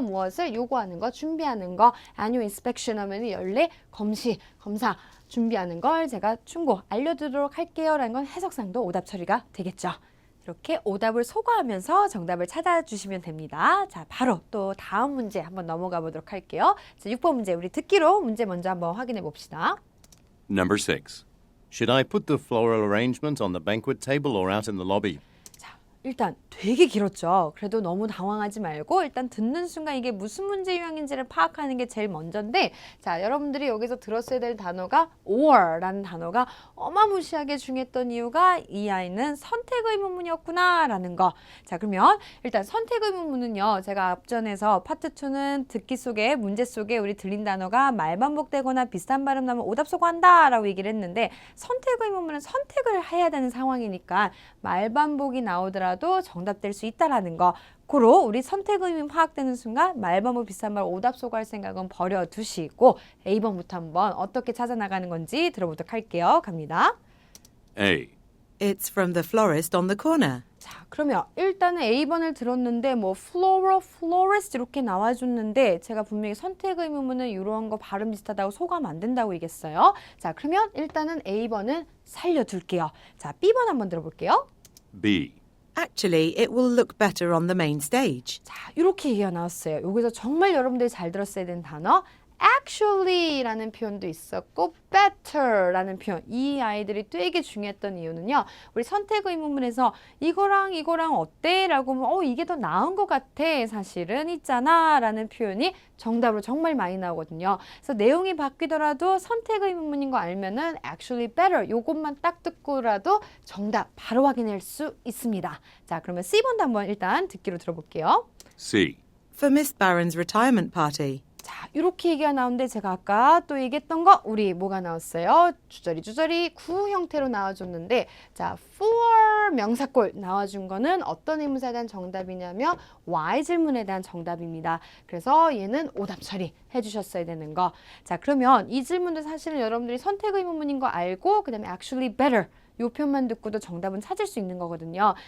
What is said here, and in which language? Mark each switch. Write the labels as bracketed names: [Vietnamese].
[Korean] 무엇을 요구하는 거, 준비하는 거. [English] annual inspection [Korean] 하면 연례 검시, 검사 준비하는 걸 제가 충고 알려드리도록 할게요. 라는 건 해석상도 오답 처리가 되겠죠. 이렇게 오답을 소거하면서 정답을 찾아주시면 됩니다. 자, 바로 또 다음 문제 한번 넘어가 보도록 할게요. 자, 6번 문제 우리 듣기로 문제 먼저 한번 확인해 봅시다. [English] Number 6. Should I put the floral arrangement on the banquet table or out in the lobby? [Korean] 자, 일단 되게 길었죠. 그래도 너무 당황하지 말고 일단 듣는 순간 이게 무슨 문제 유형인지를 파악하는 게 제일 먼저인데 자, 여러분들이 여기서 들었어야 될 단어가 or라는 단어가 어마무시하게 중요했던 이유가 이 아이는 선택 의문문이었구나 라는 거. 자, 그러면 일단 선택 의문문은요. 제가 앞전에서 파트 2는 듣기 속에 문제 속에 우리 들린 단어가 말반복되거나 비슷한 발음 나면 오답 소거한다 라고 얘기를 했는데 선택 의문문은 선택을 해야 되는 상황이니까 말반복이 나오더라도 정답될 수 있다라는 거. 고로 우리 선택 의문 파악되는 순간 말반복 비슷한 말 오답 소거할 생각은 버려두시고 A번부터 한번 어떻게 찾아나가는 건지 들어보도록 할게요. 갑니다. [English] A. It's from the florist on the corner. [Korean] 자, 그러면 일단은 A번을 들었는데 뭐 floral, florist 이렇게 나와줬는데 제가 분명히 선택 의문문은 이런 거 발음 비슷하다고 소개하면 안 된다고 얘기했어요. 자, 그러면 일단은 A번은 살려둘게요. 자, B번 한번 들어볼게요. [English] B. Actually, it will look better on the main stage. [Korean] 자, 이렇게 얘기가 나왔어요. 여기서 정말 여러분들이 잘 들었어야 되는 단어 actually라는 표현도 있었고 better라는 표현. 이 아이들이 되게 중요했던 이유는요. 우리 선택 의문문에서 이거랑 이거랑 어때? 라고 하면 이게 더 나은 것 같아. 사실은 있잖아. 라는 표현이 정답으로 정말 많이 나오거든요. 그래서 내용이 바뀌더라도 선택 의문문인 거 알면은 [English] actually better [Korean] 요것만 딱 듣고라도 정답 바로 확인할 수 있습니다. 자, 그러면 C번도 한번 일단 듣기로 들어볼게요. [English] C. For Miss Barron's retirement party. [Korean] 자, 이렇게 얘기가 나오는데 제가 아까 또 얘기했던 거 우리 뭐가 나왔어요? 주저리 구 형태로 나와줬는데 자, for 명사꼴 나와준 거는 어떤 의문사에 대한 정답이냐면 why 질문에 대한 정답입니다. 그래서 얘는 오답 처리 해주셨어야 되는 거. 자, 그러면 이 질문도 사실은 여러분들이 선택 의문문인 거 알고 그 다음에 [English] actually better [Korean] 요 표현만 듣고도 정답은 찾을 수 있는 거거든요.